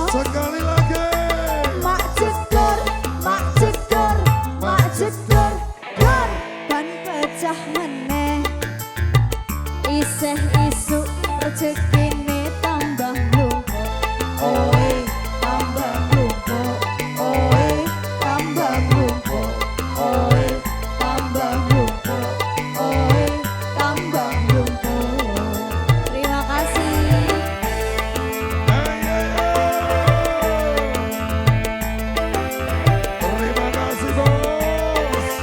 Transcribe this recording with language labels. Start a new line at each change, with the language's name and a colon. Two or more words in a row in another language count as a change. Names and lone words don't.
Indonesian: Sekali lagi.
Javanese: Mak jedor, mak jedor, mak jedor, dor. Ban pecah meneh, isih isuk rezekine tambah lumpuk. Oe tambah lumpuk, oe tambah lumpuk, oe tambah lumpuk, oe tambah lumpuk.
Indonesian: Terima kasih. Terima kasih bos.